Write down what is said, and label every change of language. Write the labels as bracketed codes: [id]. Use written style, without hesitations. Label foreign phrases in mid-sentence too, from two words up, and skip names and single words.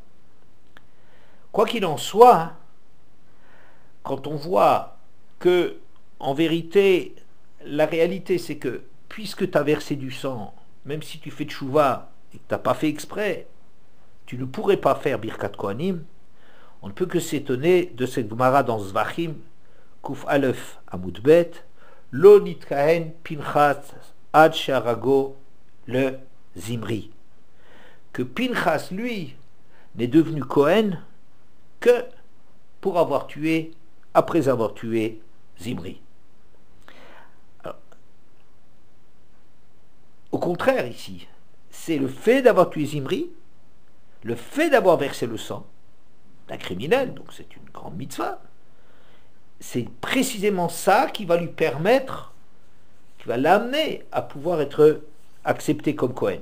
[fr] Quoi qu'il en soit, quand on voit que, en vérité, la réalité c'est que puisque tu as versé du sang, même si tu fais tchouva et que tu n'as pas fait exprès, tu ne pourrais pas faire [he] ברכת כהנים, [fr] on ne peut que s'étonner de cette Gemara dans Zvachim, [he] קוף אלף עמוד בית, לא נתכהן פנחס עד שהרגו לזמרי. [fr] Que Pinchas, lui, n'est devenu Kohen que pour avoir tué, après avoir tué Zimri. Alors, au contraire, ici, c'est le fait d'avoir tué Zimri, le fait d'avoir versé le sang d'un criminel, donc c'est une grande mitzvah, c'est précisément ça qui va lui permettre, qui va l'amener à pouvoir être accepté comme Kohen.